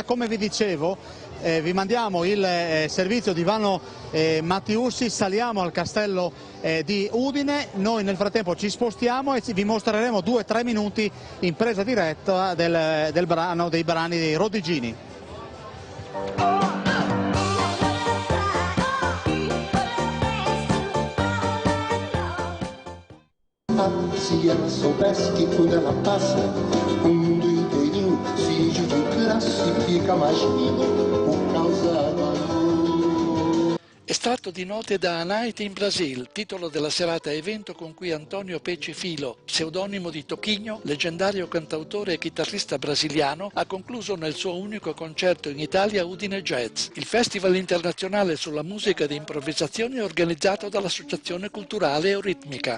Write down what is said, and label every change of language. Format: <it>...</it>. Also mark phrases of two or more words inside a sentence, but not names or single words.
<it>Come vi dicevo, vi mandiamo il servizio di Ivano Mattiussi, saliamo al Castello di Udine, noi nel frattempo ci spostiamo e vi mostreremo 2-3 minuti in presa diretta dei brani dei Rodigini.</it> <pt>Se ela soubesse que quando ela passa, o mundo inteirinho se divide em classe e fica mais lindo por causa do amor.</pt> <it>Estratto di note da A Night in Brazil, titolo della serata evento con cui Antonio Pecci Filo, pseudonimo di Toquinho, leggendario cantautore e chitarrista brasiliano, ha concluso nel suo unico concerto in Italia Udine Jazz, il festival internazionale sulla musica di improvvisazione organizzato dall'Associazione Culturale Euritmica.</it>